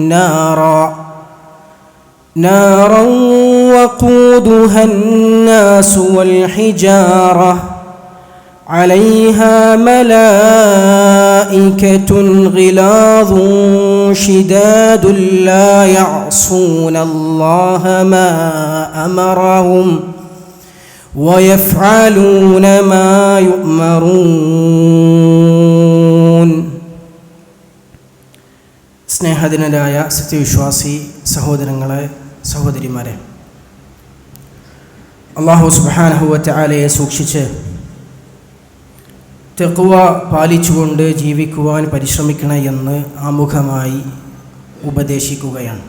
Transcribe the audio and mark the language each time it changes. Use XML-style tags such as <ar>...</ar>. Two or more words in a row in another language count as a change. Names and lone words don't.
<ar>نارا وقودها الناس والحجارة عليها ملائكة غلاظ شداد لا يعصون الله ما أمرهم ويفعلون ما يؤمرون.</ar> <ml>സ്നേഹധനരായ സത്യവിശ്വാസി സഹോദരങ്ങളെ സഹോദരിമാരെ, അല്ലാഹു</ml> <ar>سبحانه وتعالى</ar> <ml>സൂക്ഷിച്ച് തഖ്വ പാലിച്ചുകൊണ്ട് ജീവിക്കുവാൻ പരിശ്രമിക്കണം എന്ന് ആമുഖമായി ഉപദേശിക്കുകയാണ്.</ml>